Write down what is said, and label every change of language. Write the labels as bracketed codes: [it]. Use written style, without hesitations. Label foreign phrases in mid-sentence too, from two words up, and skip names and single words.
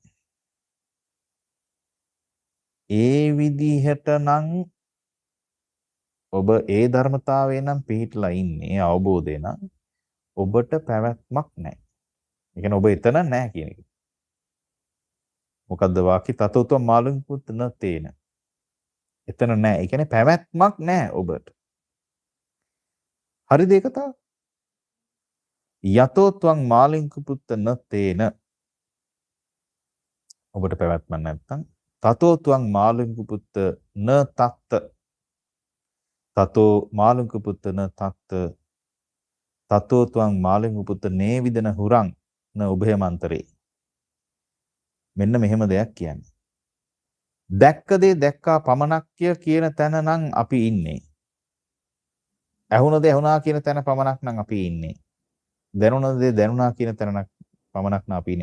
[si] ඒ විදිහට නම් ඔබ ඒ ධර්මතාවය නම් පිළිట్లా ඉන්නේ අවබෝධය නම් ඔබට පැවැත්මක් නැහැ. ඒ කියන්නේ ඔබ එතන නැහැ කියන එක. මොකද්ද වාක්‍ය [pi] තතෝ ත්වම් මාළුන්ක පුත්ත න තේන. [si] එතන නැහැ. ඒ කියන්නේ පැවැත්මක් නැහැ ඔබට. හරිද ඒක තා? [pi] යතෝ ත්වං මාළින්ක පුත්ත න තේන. [si] ඔබට පැවැත්මක් නැත්නම් [pi] තතෝ ත්වං මාළින්ක පුත්ත න තත්ත. තතෝ මාළින්ක පුත්ත න තත්ත. තතෝ ත්වං මාළින්ක පුත්ත නේවිදන හුරං න උභයමන්තරේ. [si] මෙන්න මෙහෙම දෙයක් කියන්නේ. දැක්ක දේ දැක්කා පමණක්ය කියන තැන නම් අපි ඉන්නේ. ඇහුණ දේ ඇහුණා කියන තැන පමණක් නම් අපි ඉන්නේ. දැනුණ දේ දැනුණා කියන තැන පමණක් නම් අපි ඉන්නේ.